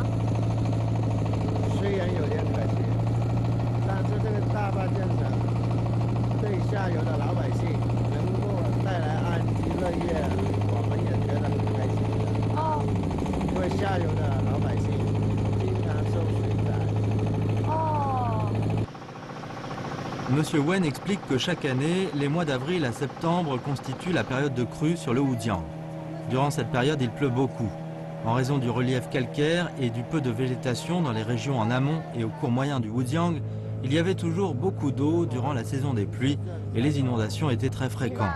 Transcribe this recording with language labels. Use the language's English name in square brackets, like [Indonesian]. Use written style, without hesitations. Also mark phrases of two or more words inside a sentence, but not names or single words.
[Chinese] 虽然有点可惜，但是这个大坝建成对下游的老百姓能够带来安居乐业，我们也觉得很开心。哦。因为下游的老百姓经常受水灾。哦。 [French] Monsieur Wen explique que chaque année, les mois d'avril à septembre constituent la période de crue sur le Wujiang. Durant cette période, il pleut beaucoup. En raison du relief calcaire et du peu de végétation dans les régions en amont et au cours moyen du Wujiang, il y avait toujours beaucoup d'eau durant la saison des pluies et les inondations étaient très fréquentes.